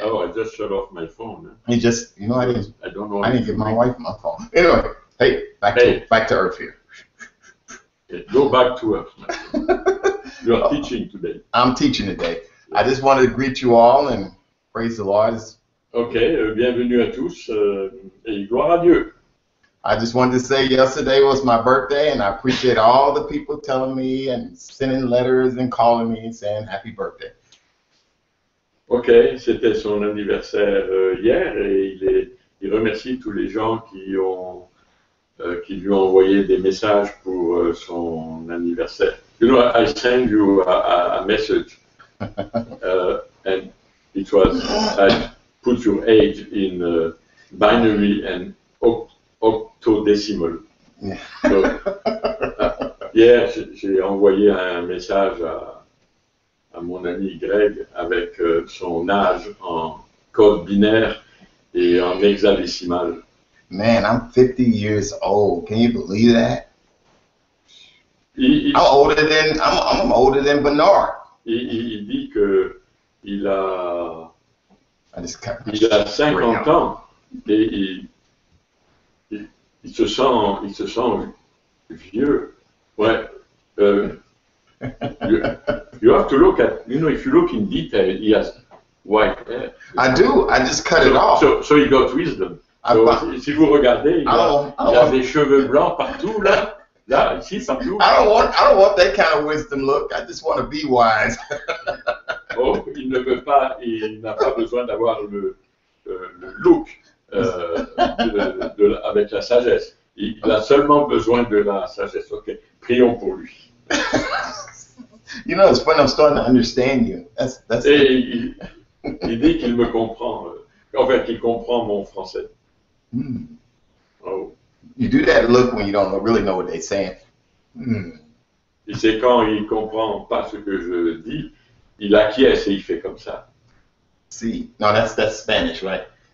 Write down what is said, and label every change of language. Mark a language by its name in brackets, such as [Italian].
[English] Oh, I just shut off my phone. Huh? You just, you know, I didn't give my wife my phone. Anyway, hey, back to Earth here. Okay, go back to Earth. You are teaching today. I'm teaching today. I just wanted to greet you all and praise the Lord. [French] Ok, bienvenue à tous et gloire à Dieu. [English] I just wanted to say yesterday was my birthday, and I appreciate all the people telling me and sending letters and calling me and saying happy birthday. [French] Ok, c'était son anniversaire hier et il remercie tous les gens qui lui ont envoyé des messages pour son anniversaire. [English] You know, I sent you a message and it was, I put your age in binary and octodecimal. Yeah. [French] So, hier, j'ai envoyé un message à mon ami Greg avec son âge en code binaire et en hexadécimal. [English] Man, I'm 50 years old. Can you believe that? I'm older than Bernard. [French] Il dit que il a 50 ans et il se sent vieux. Ouais. [English] You have to look at, you know, if you look in detail, he has white hair. I do. I just cut it off. So he got wisdom. [French] So, si vous regardez, il a des cheveux blancs partout, là. Là, ici, partout. [English] I don't want that kind of wisdom look. I just want to be wise. [French] Oh, il n'a pas besoin d'avoir le look avec la sagesse. Il a seulement besoin de la sagesse. Ok, prions pour lui. [English] You know, it's funny. I'm starting to understand you. [French] Et il dit qu'il me comprend. En fait, qu'il comprend mon français. Mm. Oh. [English] You do that look when you don't really know what they're saying. Mm. [French] Et c'est quand il comprend pas ce que je dis, il acquiesce et il fait comme ça. [English] See, no, that's Spanish, right?